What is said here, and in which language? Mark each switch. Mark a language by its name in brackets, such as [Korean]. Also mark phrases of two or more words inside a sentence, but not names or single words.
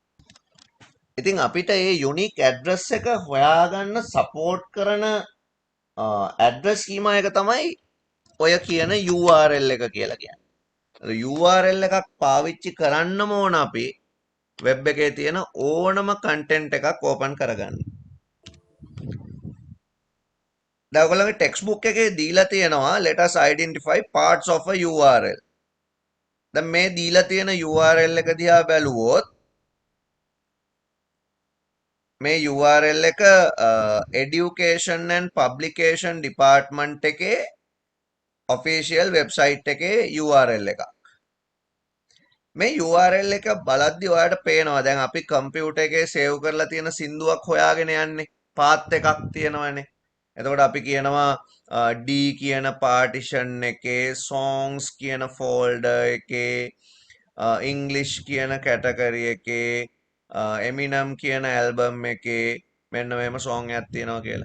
[Sinhala] ඉතින් අපිට මේ [English] unique address [Sinhala] එක හොයාගන්න සපෝට් කරන [English] address schema [Sinhala] එක තමයි ඔය කියන URL එක කියලා කියන්නේ. URL එකක් පාවිච්චි කරන්නම ඕන අපි වෙබ් එකේ තියෙන ඕනම කන්ටෙන්ට් එකක් ඕපන් කරගන්න. දැන් ඔයගොල්ලෝගේ [English] text book [Sinhala] එකේ දීලා තියෙනවා [English] let us identify parts of a URL. [Sinhala] දැන් මේ දීලා තියෙන URL එක දිහා බැලුවොත් මේ URL එක [English] education and publication department [Sinhala] එකේ [English] official website [Sinhala] එකේ URL එකක්. මේ URL එක බලද්දි ඔයාලට පේනවා දැන් අපි කම්පියුටර් එකේ සේව් කරලා තියෙන සින්දුවක් හොයාගෙන යන්නේ පාත් එකක් තියෙනවනේ. එතකොට අපි කියනවා D කියන පාටිෂන් එකේ songs කියන ෆෝල්ඩර් එකේ English කියන කැටගරි එකේ Eminem කියන ඇල්බම් එකේ මෙන්න මෙහෙම song එකක් තියෙනවා කියලා.